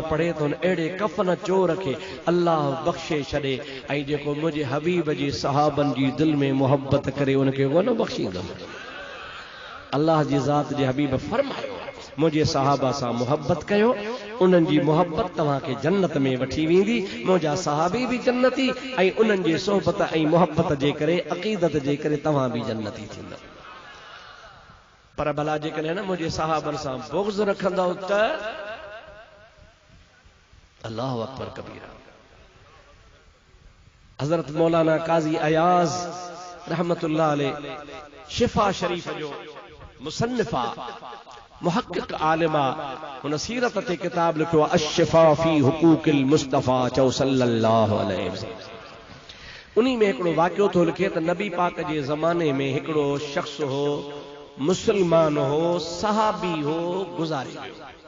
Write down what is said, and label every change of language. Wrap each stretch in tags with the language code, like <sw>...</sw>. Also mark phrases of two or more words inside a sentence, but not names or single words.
<sd>पढ़े त उन अहिड़े कफ़न चोर खे अल्लाह बख़्शे छॾे ऐं जेको मुंहिंजे हबीब जी सहाबनि जी दिलि में मुहबत करे उनखे कोन बख़्शींदुमि अल्लाह जी ज़ात जे हबीब फरमायो मुझे सहाबा सां मुहब्बत कयो उन्हनि जी मुहब्बत तव्हांखे जन्नत में वठी वेंदी मुंहिंजा सहाबी भी जन्नती ऐं उन्हनि जी सोहबत ऐं मुहब्बत जे करे अक़ीदत जे करे तव्हां भी जन्नती थींदव पर भला जेकॾहिं न मुंहिंजे सहाबनि सां बुग़्ज़ रखंदव त</sd> <ar>الله أكبر كبيرا</ar> <sd>हज़रत मौलाना काज़ी अयाज़</sd> <ar>رحمة الله عليه</ar> <sd>शिफा शरीफ जो मुसन्निफा मुहक़्क़िक़ आलिमा हुन सीरत ते किताब लिखियो अश्शिफा फी हुकूकिल मुस्तफ़ा चओ</sd> <ar>صلى الله عليه وسلم</ar> <sd>उन्हीं में हिकिड़ो वाक़ियो थो लिखे त नबी पाक जे ज़माने में हिकिड़ो शख़्स हो मुसलमान हो सहाबी हो गुज़ारे वियो</sd>